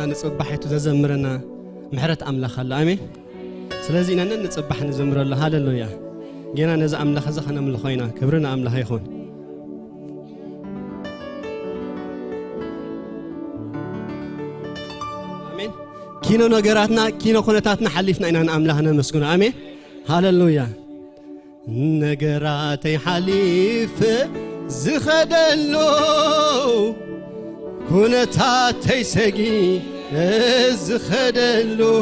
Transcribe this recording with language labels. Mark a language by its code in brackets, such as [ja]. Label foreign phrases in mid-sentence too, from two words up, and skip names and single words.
[ti] ንጽባሕቱ ዘዘምረና ምሕረት አምላኽ አለ አሜን ስለዚህ ኢና ንጽባሕ ንዘምረሉ ሃሌሉያ ጌና ነዛ አምላኽ ዘኸነ ምልኾይና ክብርና አምላኽ ይኹን አሜን ኪኖ ነገራትና ኪኖ ኩነታትና ሓሊፍና ኢና ንአምላኽ ነመስግኖ አሜን ሃሌሉያ ነገራተይ ሓሊፍ ዝኸደሎ ኩነታተይ ሰጊ ዝኸደሎ